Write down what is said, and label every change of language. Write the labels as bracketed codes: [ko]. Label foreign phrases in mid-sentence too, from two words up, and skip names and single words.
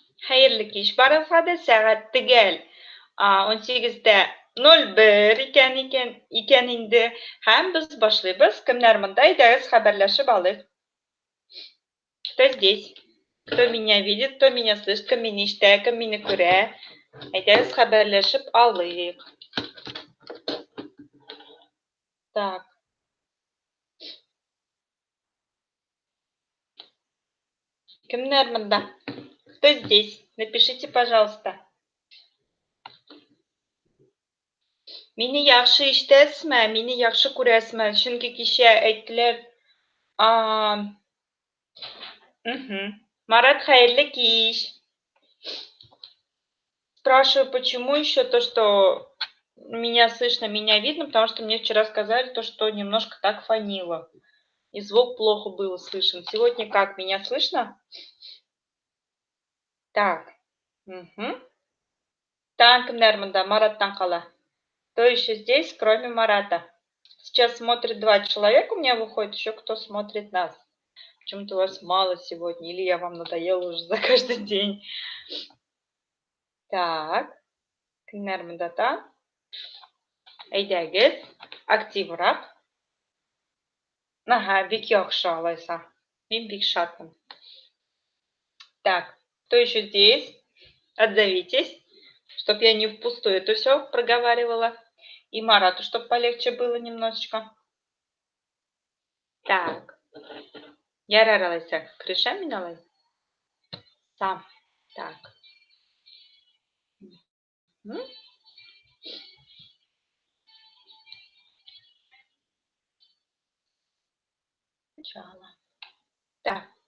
[uz] xayrli kech barafada saat tugal 18:01 ekaningda ham biz boshlaymiz. Kimlar munda? Aytasiz, xabarlashib olaylik. [ru] Кто здесь? Кто меня видит, кто меня слышит, [uz] kim meni eshitadi, kim meni ko'radi? Aytasiz, xabarlashib olaylik. Так. Kimlar munda? [ru] Кто здесь? Напишите, пожалуйста. [uz] Meni yaxshi eshitasizmi? Meni yaxshi ko'rasizmi? Chunki kishi aytdilar. Марат, xayrli kech. [ru] Спрашиваю, почему еще то, что меня слышно, меня видно, потому что мне вчера сказали то, что немножко так фонило. И звук плохо было слышен. Сегодня как? Меня слышно? Так. Так, Нерманда, Марат Танкала. Кто еще здесь, кроме Марата? Сейчас смотрит 2 человека, у меня выходит, еще кто смотрит нас. Почему-то вас мало сегодня, или я вам надоела уже за каждый день. Так. Нермандата. [tt] Әйдәгез, активрак. Ага, бик яхшы алайса. Мен бик шатмын. [ru] Так, кто еще здесь? Отзовитесь, чтобы я не впустую это все проговаривала. И Марату, чтобы полегче было немножечко. Так. [tt] Ярар алайса, крыша миналай. [ru] Сам. Так. Начало. Так.